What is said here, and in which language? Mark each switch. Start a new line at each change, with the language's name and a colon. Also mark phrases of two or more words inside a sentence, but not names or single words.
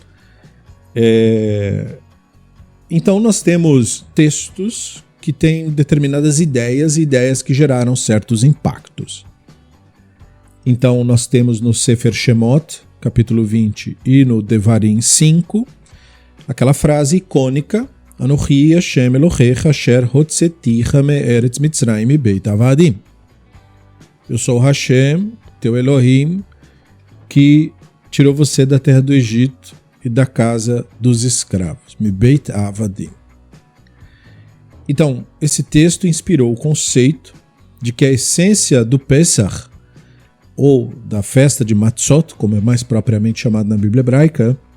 Portuguese: Então nós temos textos que têm determinadas ideias e ideias que geraram certos impactos. Então nós temos no Sefer Shemot, capítulo 20, e no Devarim 5, aquela frase icônica,
Hebrew: אנכי השם אלהיך אשר הוצאתיך מארץ מצרים מבית עבדים.
Portuguese: Eu sou Hashem, teu Elohim, que tirou você da terra do Egito e da casa dos escravos.
Hebrew: מבית עבדים.
Portuguese: Então, esse texto inspirou o conceito de que a essência do Pesach ou da festa de Matzot, como é mais propriamente chamado na Bíblia hebraica,